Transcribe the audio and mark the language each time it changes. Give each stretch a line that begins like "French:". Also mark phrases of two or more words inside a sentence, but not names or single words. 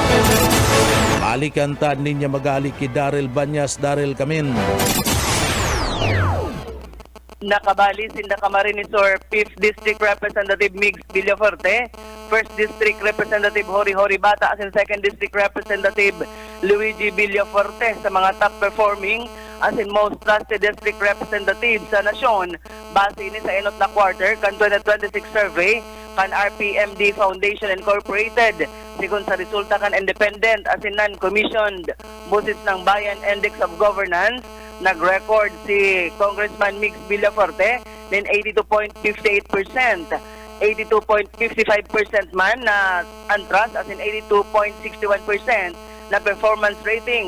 Bikol: Balikan ta ninya magali ki Daryl Banyas. Daryl Kamin. Nakabali si Camarines-Sur 5th District Representative Migs Villafuerte, 1st District Representative Hori Bata, as in 2nd District Representative Luigi Villafuerte sa mga
English: top performing
Bikol: as in
English: most trusted district representatives
Bikol: sa nasyon base ni sa enot na quarter kan 2026 survey kan RPMD Foundation Incorporated. Sigun sa resulta kan independent as in non-commissioned Busis ng Bayan Index of Governance, nag-record si Congressman Migs Villafuerte ng 82.58%, 82.55% man na untrust as in 82.61% na
English: performance rating.